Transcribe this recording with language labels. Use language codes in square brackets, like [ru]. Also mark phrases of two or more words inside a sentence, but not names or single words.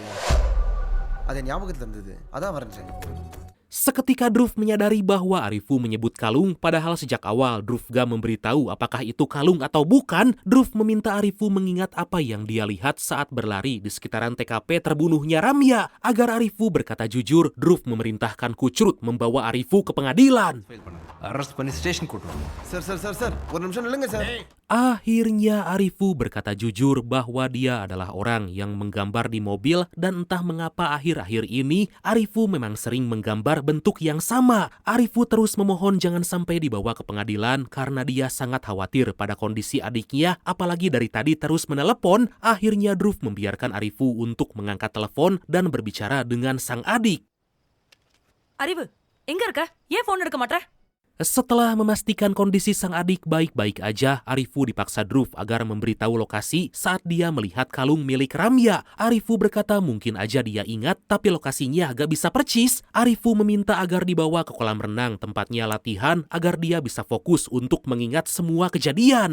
[id] Seketika Dhruv menyadari bahwa Arifu menyebut kalung, padahal sejak awal Dhruv gak memberitahu apakah itu kalung atau bukan. Dhruv meminta Arifu mengingat apa yang dia lihat saat berlari di sekitaran TKP terbunuhnya Ramya. Agar Arifu berkata jujur, Dhruv memerintahkan Kuchrut membawa Arifu ke pengadilan. [ta] அரெஸ்ட் பண்ணி ஸ்டேஷன் கூட்டு வாங்க. சார் ஒரு நிமிஷம் நில்லுங்க சார். [id] Akhirnya Arifu berkata jujur bahwa dia adalah orang yang menggambar di mobil, dan entah mengapa akhir-akhir ini Arifu memang sering menggambar bentuk yang sama. Arifu terus memohon jangan sampai dibawa ke pengadilan karena dia sangat khawatir pada kondisi adiknya, apalagi dari tadi terus menelepon. Akhirnya Dhruv membiarkan Arifu untuk mengangkat telepon dan berbicara dengan sang adik. [ta] அறிவு எங்க இருக்க? ஏன் ஃபோன் எடுக்க மாட்டற? [id] Setelah memastikan kondisi sang adik baik-baik aja, Arifu dipaksa Dhruv agar memberitahu lokasi saat dia melihat kalung milik Ramya. Arifu berkata mungkin aja dia ingat, tapi lokasinya agak bisa percis. Arifu meminta agar dibawa ke kolam renang tempatnya latihan agar dia bisa fokus untuk mengingat semua kejadian.